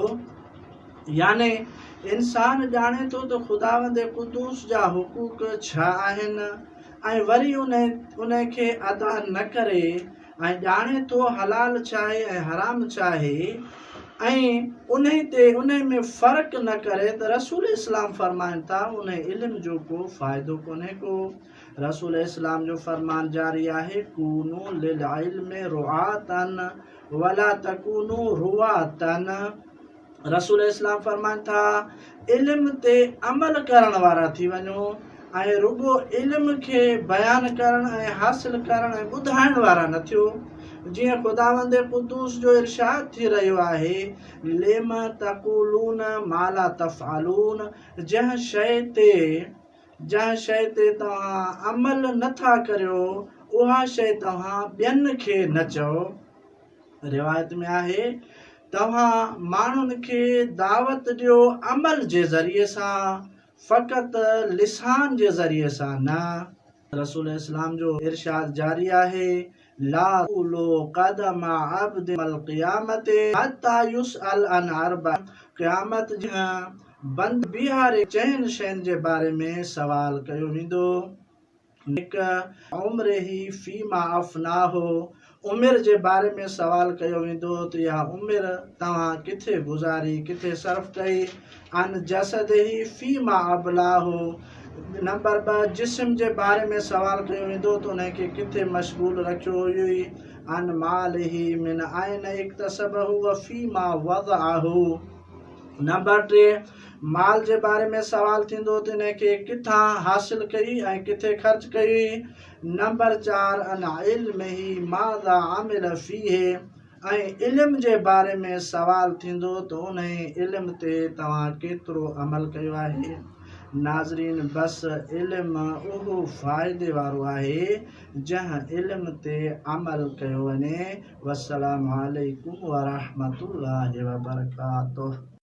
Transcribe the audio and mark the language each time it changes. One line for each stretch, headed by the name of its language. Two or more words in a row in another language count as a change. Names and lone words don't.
Sindhi: याने इंसान ॼाणे थो त ख़ुदावंद क़ुद्दूस जा हुक़ूक़ छा आहिनि ऐं वरी उन खे अदा न करे ऐं ॼाणे थो हलाल छा आहे ऐं हराम छा आहे ऐं उन में फ़र्क़ु न करे त रसूल इस्लाम फ़रमाइनि था उन इल्म जो को फ़ाइदो कोन्हे को। रसूल इस्लाम जो फ़रमान जारी आहे,
Arabic: كونوا للعلم رعاةً ولا تكونوا رعاةً.
Sindhi: रसूल इस्लाम फ़रमाइनि था, इल्म ते अमल करण वारा थी वञो ऐं रुगो इल्म खे बयान करण ऐं हासिल करण ऐं ॿुधाइण वारा न थियो। जीअं ख़ुदावंद क़ुद्दूस जो इरशाद थी रहियो आहे,
Arabic: لم تقولون ما لا تفعلون.
Sindhi: जंहिं शइ ते तव्हां अमल नथा करियो उहा शइ तव्हां ॿियनि खे न चओ। रिवायत में आहे, तव्हां माण्हुनि खे दावत ॾियो अमल जे ज़रिए सां, फ़क़ति लिसान जे ज़रिए सां न। रसूल इस्लाम जो इरशाद जारी आहे,
Arabic: لا تقولوا قدم عبد القيامة حتى يسأل عن أربع.
Sindhi: क़यामत बंद बीहारे चइनि शयुनि जे बारे में सवाल कयो वेंदो।
Arabic: हिकु عمره فيما أفناه.
Sindhi: उमिरि जे बारे में सवाल कयो वेंदो त इहा उमिरि तव्हां किथे गुज़ारी, किथे सर्फ़ कई।
Arabic: عن جسده فيما أبلاه.
Sindhi: नंबर 2, जिस्म जे बारे में सवाल कयो वेंदो त उनखे किथे मशगूल रखियो हुई।
Arabic: عن ماله من أين اكتسبه وفيما وضعه.
Sindhi: नंबर 3, माल जे बारे में सवाल थींदो त इनखे किथां हासिल कई ऐं किथे ख़र्च कई।
Arabic: नंबर 4, عن علمه ماذا عمل فيه.
Sindhi: ऐं इल्म जे बारे में सवाल थींदो त उन इल्म ते तव्हां केतिरो अमल कयो आहे। नाज़रीन, बस इल्म उहो फ़ाइदे वारो आहे जंहिं इल्म ते अमल कयो वञे।
Arabic: والسلام عليكم ورحمة الله وبركاته.